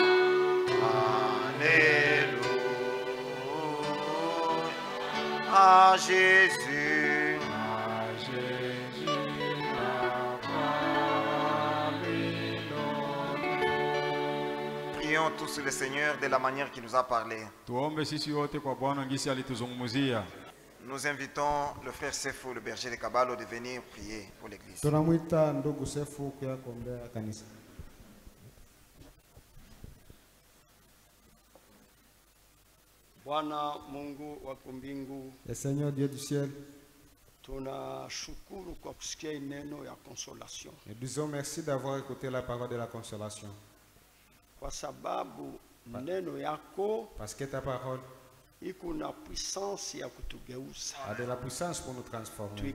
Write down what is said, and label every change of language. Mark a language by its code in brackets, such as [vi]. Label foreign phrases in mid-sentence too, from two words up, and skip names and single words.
[fr] Alléluia. À Jésus, prions tous le Seigneur de la manière qu'il nous a parlé. [sw] Tuombe sisi wote kwa Bwana ngisi alituzungumzia. [fr] Nous invitons le frère Sefo, le berger de Kabalo, de venir prier pour l'église. [sw] Tunamwita ndugu Sefu kuja kuombea kanisa. Bwana Mungu wa mbingu, [fr] Le Seigneur Dieu du ciel, Nous disons merci d'avoir écouté la parole de la consolation. Parce que ta parole a de la puissance pour nous transformer.